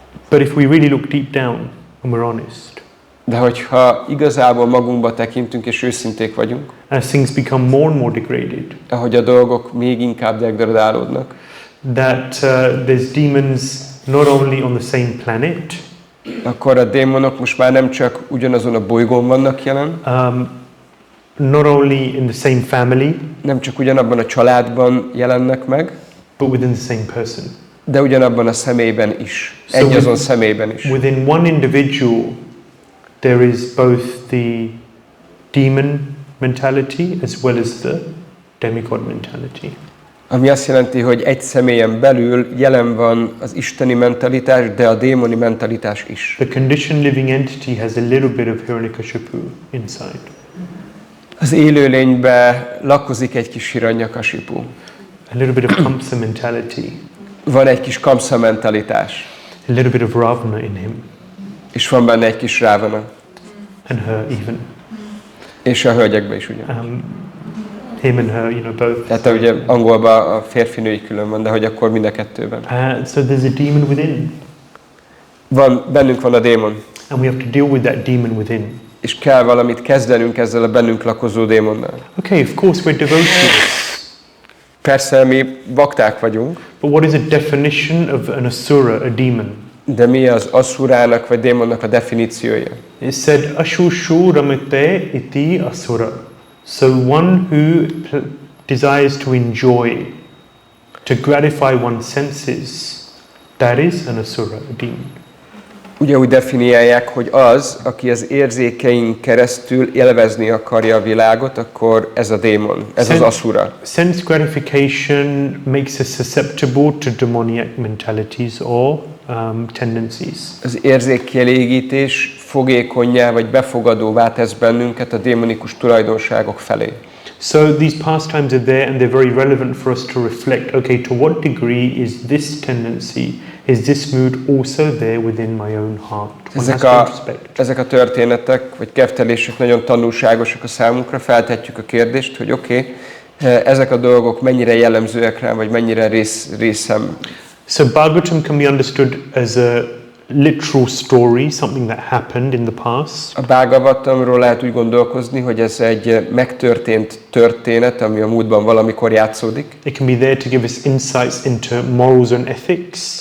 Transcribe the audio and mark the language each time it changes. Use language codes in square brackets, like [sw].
[en] But if we really look deep down and we're honest, [hu] De hogyha igazából magunkba tekintünk és őszinték vagyunk, [en] as things become more and more degraded, [hu] ahogy a dolgok még inkább degradálódnak, [en] that there's demons not only on the same planet, [hu] akkor a démonok most már nem csak ugyanazon a bolygón vannak jelen, [en] not only in the same family, [hu] nem csak ugyanabban a családban jelennek meg, [en] but within the same person. [hu] de ugyanabban a személyben is, egyazon személyben is. [en] Within one individual, there is both the demon mentality as well as the demigod mentality. [hu] Ami azt jelenti, hogy egy személyen belül jelen van az isteni mentalitás, de a démoni mentalitás is. [en] The conditioned living entity has a little bit of Hiranyakashipu inside. [hu] Az élőlénybe lakozik egy kis Hiranyakashipu. [en] A little bit of Kamsa mentality. [hu] Van egy kis Kamsa mentalitás. [en] A little bit of Ravana in him. [hu] És van benne egy kis Rávana. [en] And her even. [hu] És a hölgyekben is ugye. [en] Him and her, you know, both. [hu] Tehát ugye angolban a férfi-női külön van, de hogy akkor mind a kettőben. [en] So there's a demon within. [hu] Bennünk van a démon. [en] And we have to deal with that demon within. [hu] És kell valamit kezdenünk ezzel a bennünk lakozó démonnal. [en] Okay, of course we're devotees. [hu] Persze mi bakták vagyunk. [en] But what is a definition of an asura, a demon? [hu] De mi az asurának vagy démonnak a definíciója? [en] It said, [sa] Ashushu ramite iti asura. [en] So one who desires to enjoy, to gratify one's senses, that is an asura, a demon. [hu] Ugye úgy definiálják, hogy az, aki az érzékein keresztül élvezni akarja a világot, akkor ez a démon, ez az asura. [en] Sense gratification makes us susceptible to demoniac mentalities or tendencies. [hu] Az érzékkielégítés fogékonnyá vagy befogadóvá tesz bennünket a démonikus tulajdonságok felé. [en] So these pastimes are there and they're very relevant for us to reflect, okay, to what degree is this tendency, is this mood also there within my own heart? [hu] Ezek a történetek, vagy keftelések nagyon tanulságosak a számunkra, feltetjük a kérdést, hogy oké, ezek a dolgok mennyire jellemzőek rám, vagy mennyire részem. [en] So Bhagavatam can be understood as a literal story, something that happened in the past. [hu] A Bhagavatamról lehet úgy gondolkozni, hogy ez egy megtörtént történet, ami a múltban valamikor játszódik. [en] It can be there to give us insights into morals and ethics.